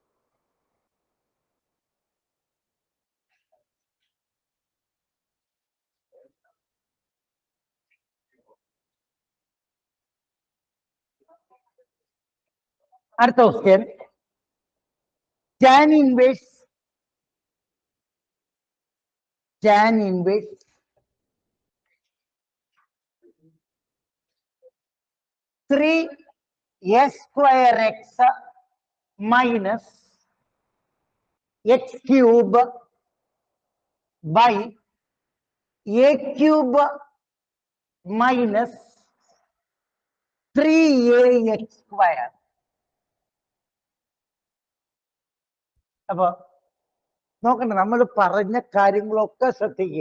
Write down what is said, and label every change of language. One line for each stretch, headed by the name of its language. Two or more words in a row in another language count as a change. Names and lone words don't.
Malayalam: അടുത്ത ക്വസ്റ്റ്യൻ,
English: tan inverse 3 square x minus x cube by a cube minus 3ax square.
Malayalam: അപ്പൊ നോക്കണ്ട, നമ്മൾ പറഞ്ഞ കാര്യങ്ങളൊക്കെ ശ്രദ്ധിക്കുക.